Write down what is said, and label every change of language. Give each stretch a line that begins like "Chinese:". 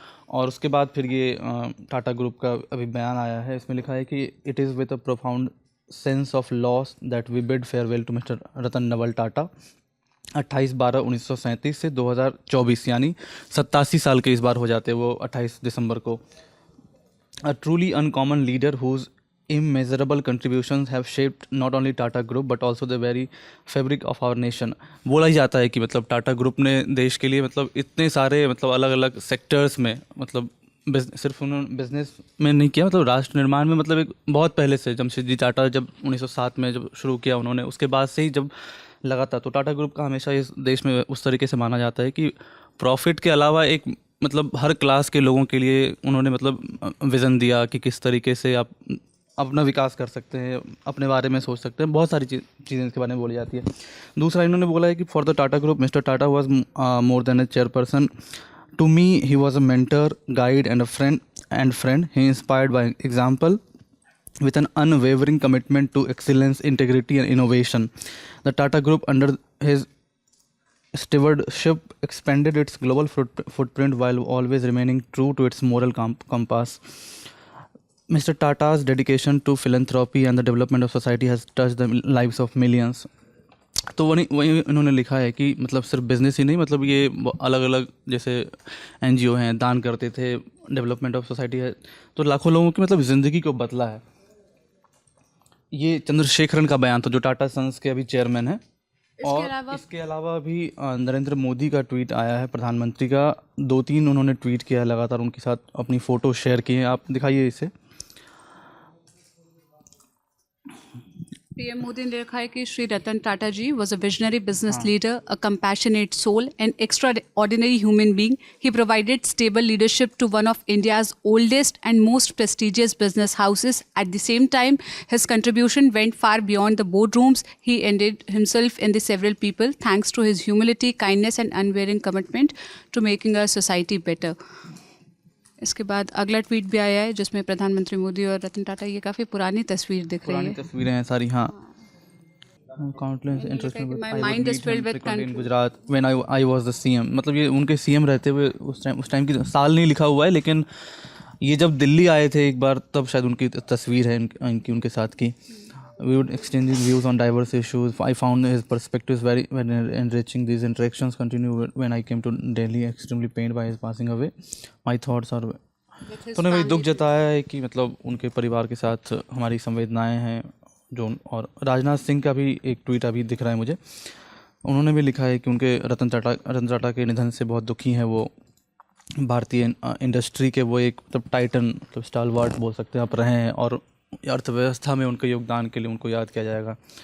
Hindi: और उसके बाद फिर ये टाटा ग्रुप का अभी बयान आया है, इसमें लिखा है कि
English: it is with a profound sense of loss that we bid farewell to mister Ratan Naval Tata
Hindi: 28/12/1937 से 2024, यानी 87 साल के इस बार हो जाते वो 28 दिसंबर को।
English: A truly uncommon leader whose immeasurable contributions have shaped not only Tata Group but also the very fabric of our nation।
Hindi: बोला ही जाता है कि मतलब टाटा ग्रुप ने देश के लिए मतलब इतने सारे मतलब अलग अलग सेक्टर्स में मतलब सिर्फ उन्होंने बिजनेस में नहीं किया, मतलब राष्ट्र निर्माण में मतलब एक बहुत पहले से जमशेदजी टाटा जब 1907 में जब शुरू किया उन्होंने, उसके बाद से ही जब लगा था। तो टाटा ग्रुप का हमेशा इस देश में उस तरीके से माना जाता है कि प्रॉफिट के अलावा एक मतलब हर क्लास के लोगों के लिए उन्होंने मतलब विज़न दिया कि किस तरीके से आप अपना विकास कर सकते हैं, अपने बारे में सोच सकते हैं। बहुत सारी चीज़ें इसके बारे में बोली जाती है। दूसरा इन्होंने बोला है कि
English: For the Tata group mister Tata was more than a chairperson, to me he was a mentor, guide and a friend. He inspired by example with an unwavering commitment to excellence, integrity and innovation. The Tata Group under his stewardship expanded its global footprint while always remaining true to its moral compass. Mr. Tata's dedication to philanthropy and the development of society has touched the lives of millions.
Hindi: तो वही इन्होंने लिखा है कि मतलब सिर्फ business ही नहीं, मतलब ये अलग अलग जैसे NGO हैं, दान करते थे, डेवलपमेंट ऑफ सोसाइटी है, तो लाखों लोगों की मतलब ज़िंदगी को बदला है। ये चंद्रशेखरन का बयान था जो टाटा सन्स के अभी चेयरमैन है। और इसके अलावा भी नरेंद्र मोदी का ट्वीट आया है, प्रधानमंत्री का 2-3 उन्होंने ट्वीट किया है लगातार, उनके साथ अपनी फ़ोटो शेयर की है। आप दिखाइए इसे। पीएम मोदी ने लिखा है कि श्री रतन टाटा जी
English: was a visionary business leader, a compassionate soul, an extraordinary human being. He provided stable leadership to one of India's oldest and most prestigious business houses. At the same time, his contribution went far beyond the boardrooms. He ended himself in the several people thanks to his humility, kindness and unwavering commitment to making our society better.
Hindi: इसके बाद अगला tweet भी आया है जिसमें प्रधानमंत्री मोदी और रतन टाटा, ये काफ़ी पुरानी तस्वीर दिख रही है। पुरानी तस्वीरें हैं सारी। हाँ,
English: Countless interesting Gujarat when I was the CM।
Hindi: मतलब ये उनके CM रहते हुए उस टाइम की साल नहीं लिखा हुआ है, लेकिन ये जब दिल्ली आए थे एक बार तब शायद उनकी तस्वीर है इनकी उनके साथ की।
English: We would exchange views on diverse issues. I found his perspectives very enriching. These interactions continue when I came to Delhi, extremely pained by his passing away. My thoughts are
Hindi: तो उन्होंने वही दुख जताया है कि मतलब उनके परिवार के साथ हमारी संवेदनाएं हैं जो। और राजनाथ सिंह का भी एक ट्वीट अभी दिख रहा है मुझे, उन्होंने भी लिखा है कि उनके रतन टाटा के निधन से बहुत दुखी हैं वो। भारतीय इंडस्ट्री के वो एक मतलब टाइटन, मतलब स्टालवार्ट बोल सकते हैं आप रहे हैं, और अर्थव्यवस्था में उनके योगदान के लिए उनको याद किया जाएगा।